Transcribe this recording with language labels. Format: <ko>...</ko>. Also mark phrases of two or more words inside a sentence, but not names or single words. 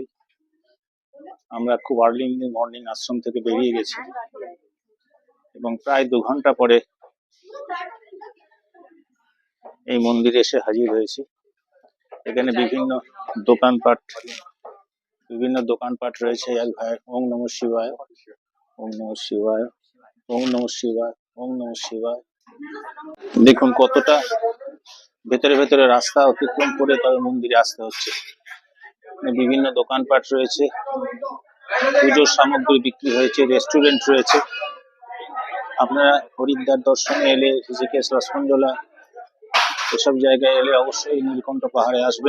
<bn>আমরা খুব</bn> <en>early morning</en> <bn>আশ্রম থেকে বেরিয়ে গেছি এবং প্রায় 2 ঘন্টা পরে এই মন্দিরে এসে হাজির হয়েছি। এখানে বিভিন্ন দোকানপাট রয়েছে। এক ভাই</bn> <sa>ওম নমঃ শিবায়, ওম নমঃ শিবায়, ওম নমঃ শিবায়, ওম নমঃ শিবায়।</sa> <bn>দেখুন কতটা ভেতরে ভেতরে রাস্তা অতিক্রম করে তবে মন্দিরে আসতে হচ্ছে। বিভিন্ন দোকানপাট রয়েছে, পুজোর সামগ্রী বিক্রি হয়েছে, রেস্টুরেন্ট রয়েছে। আপনারা হরিদ্বার দর্শনে এলে, ঋষিকেশ, রসমঞ্জলা এসব জায়গায় এলে অবশ্যই নীলকণ্ঠ পাহাড়ে আসবেন।</bn>